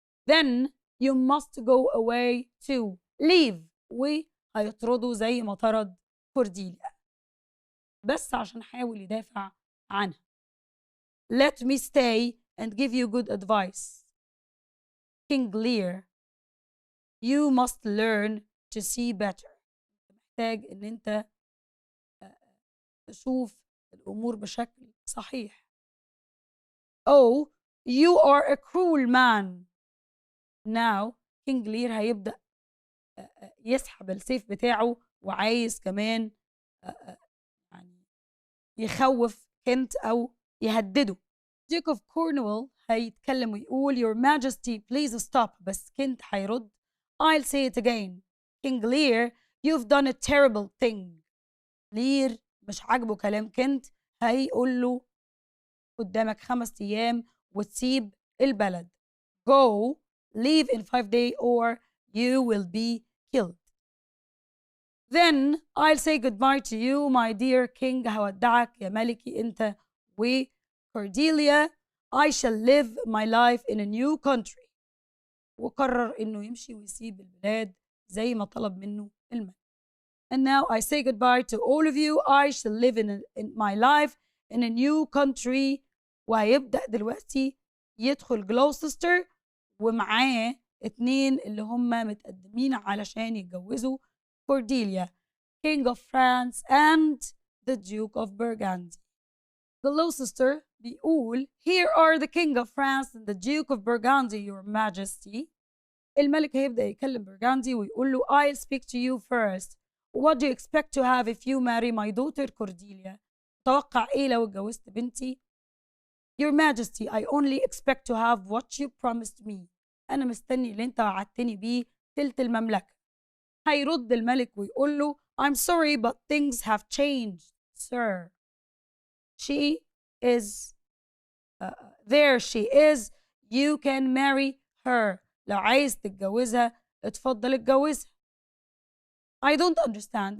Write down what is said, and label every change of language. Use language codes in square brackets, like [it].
[en] Then you must go away too. Leave. [ar] وهيطردوا زي ما طرد كورديليا بس عشان حاول يدافع عنها. [en] Let me stay and give you good advice. King Lear, you must learn to see better. [ar] محتاج إن أنت تشوف الأمور بشكل صحيح. [en] Oh, you are a cruel man. [ar] Now, King Lear هيبدأ يسحب السيف بتاعه وعايز كمان يعني يخوف كنت أو يهدده. [en] Duke of Cornwall [ar] هيتكلم ويقول [en] Your Majesty please stop [ar] بس كنت هيرد [en] I'll say it again. King Lear, you've done a terrible thing. [ar] لير مش عاجبه كلام كنت هيقول له قدامك 5 أيام وتسيب البلد. [en] Go, leave in 5 days or you will be killed. Then I'll say goodbye to you my dear king. [ar] هودعك يا ملكي أنت وكورديليا. [en] I shall live my life in a new country. [ar] وقرر إنه يمشي ويسيب البلاد زي ما طلب منه الملك. [en] And now I say goodbye to all of you. I shall live in my life in a new country. [ar] وهيبدأ دلوقتي يدخل جلوستر ومعاه 2 اللي هم متقدمين علشان يتجوزوا كورديليا, King of France and the Duke of Burgundy. [en] Gloucester [ar] بيقول [en] Here are the King of France and the Duke of Burgundy, your Majesty. [ar] الملك هيبدأ يكلم برغاندي ويقول له [en] I'll speak to you first. What do you expect to have if you marry my daughter Cordelia? [ar] توقع إيه لو اتجوزت بنتي؟ [en] Your Majesty, I only expect to have what you promised me. [ar] أنا مستني اللي أنت وعدتني بيه تلت المملكة. هيرد الملك ويقول له [en] I'm sorry but things have changed, sir. She is there she is. You can marry her. [ar] لو عايز تتجوزها اتفضل اتجوزها. [en] I don't understand.